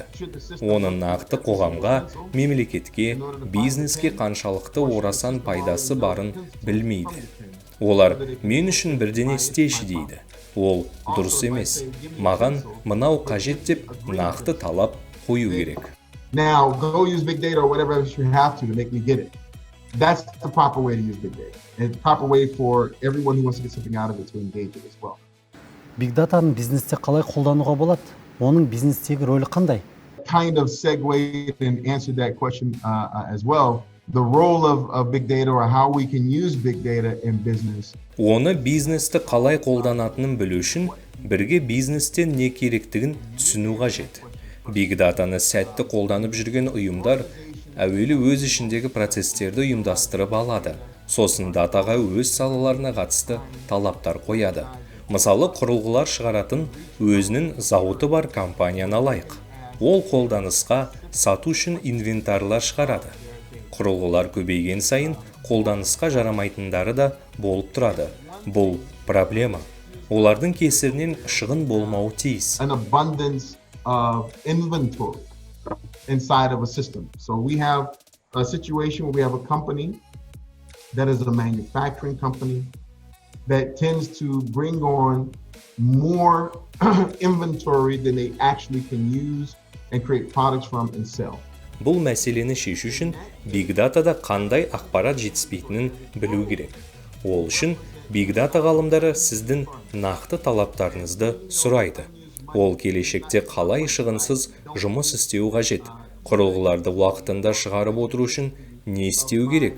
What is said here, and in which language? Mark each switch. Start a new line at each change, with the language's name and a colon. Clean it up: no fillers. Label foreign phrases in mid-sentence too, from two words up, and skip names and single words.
Kazakh: Оның нақты қоғамға, мемлекетке, бизнеске қаншалықты орасан пайдасы барын білмейді. Олар мен үшін бірдеңе істеші дейді. Ол дұрыс емес. Маған мынау қажет деп нақты талап қою керек.
English: Now go use big data or whatever else you have to make me get it. That's the proper way to use big data. It's the proper way for everyone who wants to get something out of it to engage it as well. Big Data'ны
Kazakh: бизнесте қалай қолдануға болады? Оның бизнестегі рөлі қандай?
English: Kind of segued and answered that question as well. The role of big data or how we can use big data in business.
Kazakh: Оны бизнесті қалай қолданатынын білу үшін бірге бизнестен не керектігін түсіну қажет.
English: Big Data'ны
Kazakh: сәтті қолданып жүрген ұйымдар әуелі өз ішіндегі процестерді ұйымдастырып алады. Сосын датаға өз салаларына қатысты талаптар қояды. Мысалы, құрылғылар шығаратын өзінің зауыты бар компанияны алайық. Ол қолданысқа сату үшін инвентарлар шығарады. Құрылғылар көбейген сайын қолданысқа жарамайтындары да болып тұрады. Бұл проблема. Олардың кесірінен шығын болмауы тиіс.
English: An abundance of inventory inside of a system. So we have a situation where we have a company that is a manufacturing company that tends to bring on more inventory than they actually can use and create products from and sell.
Kazakh: Бұл мәселені шешу үшін
English: Big Data'да
Kazakh: қандай ақпарат жетіспейтінін білу керек. Ол үшін
English: Big Data
Kazakh: ғалымдары сіздің нақты талаптарыңызды сұрайды. Ол келешекте қалай шығынсыз жұмыс істеу қажет. Құрылғыларды уақытында шығарып отыру үшін не істеу керек?